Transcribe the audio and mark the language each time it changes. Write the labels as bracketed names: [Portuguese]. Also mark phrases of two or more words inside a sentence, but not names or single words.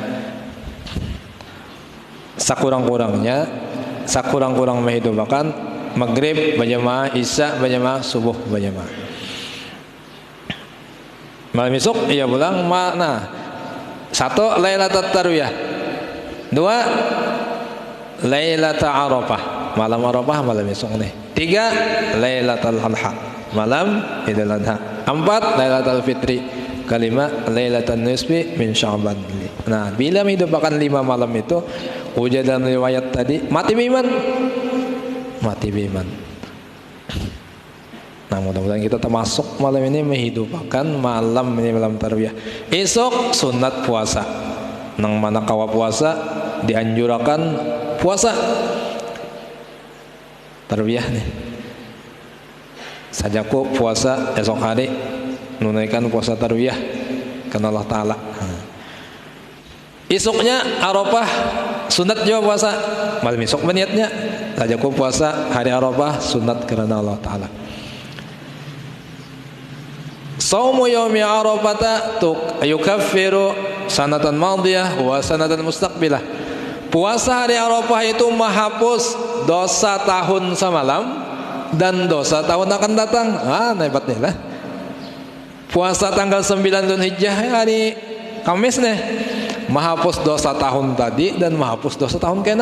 [Banjar] Sakurang-kurang menghidupakan maghrib berjamaah, isya berjamaah, subuh berjamaah. Malam esok ia pulang mana? 1 Lailatul Tarwiyah. 2 Lailatul Arafah, malam Arafah malam esok nih. 3 Lailatul Adha, malam Idul Adha. 4 Lailatul Fitri. 5 Lailatul Nisfi min Sya'ban. Nah, bila menghidupkan 5 malam itu, ujar dalam riwayat tadi, mati beriman. Nah, mudah-mudahan kita termasuk malam ini menghidupkan malam ini malam tarwiyah. Esok sunat puasa. Nang mana kawa puasa dianjurkan puasa tarwiyah nih. Sajaku puasa esok hari nunaikan puasa tarwiyah karena Allah Ta'ala. Isuknya Arafah sunat juga puasa. Malam isuk niatnya saja ku puasa hari Arafah sunat karena Allah Ta'ala. [Arabic] صوم يوم عرفة يكفر سنة ماضية وسنة مستقبلة. [Banjar] Puasa hari Arafah itu menghapus dosa tahun semalam dan dosa tahun akan datang. Hebatnya lah. Puasa tanggal 9 Dzulhijjah hari Kamis nih, menghapus dosa tahun tadi dan menghapus dosa tahun kena.